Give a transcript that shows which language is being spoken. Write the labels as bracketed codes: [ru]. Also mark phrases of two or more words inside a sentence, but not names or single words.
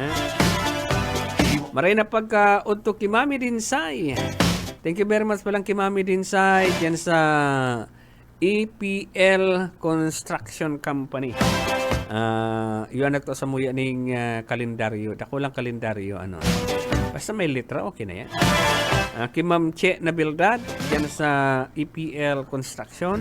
[bik] Maray na pagka-udto Kimami Dinsay. [en] Thank you very much palang Kimami Dinsay. [bik] Diyan sa EPL Construction Company. Yun nagto sa muya ning kalendaryo. Dako lang kalendaryo. Basta may litra, okay na yan. Kay Ma'am Che Nabildad, dyan sa EPL Construction.